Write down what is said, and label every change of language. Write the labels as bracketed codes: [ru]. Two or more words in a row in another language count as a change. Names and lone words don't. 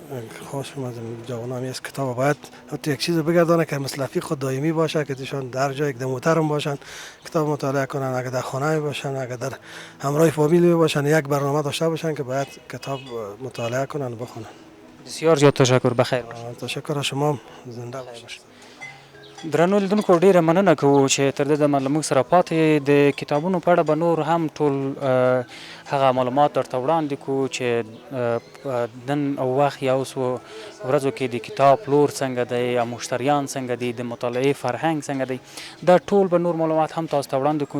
[fa] خواستم از جوانان است کتاب باید حتی یک چیز بگردانه که مثل رفیق خود دائمی باشه، که ایشان در جای یک محترم باشن، کتاب مطالعه کنن، اگر در خانه باشن، اگر در همراه فامیل باشن، یک برنامه داشته باشن که باید کتاب مطالعه کنن و بخونن. بسیار زیاد تشکر. بخیر باشید. تشکر شما، زنده باشید. [ps] درنو لیدونکو ډیره مننه کوو چې تر دې دمه له موږ سره پاتې د کتابونو په اړه به نور هم ټول هغه معلومات درته وړاندې کوو چې نن او وخت یا اوس ورځو کې د کتاب پلور څنګه دی یا مشتریان څنګه دي، د مطالعې فرهنګ څنګه دی، دا ټول به نور معلومات هم تاسو ته وړاندې کوو.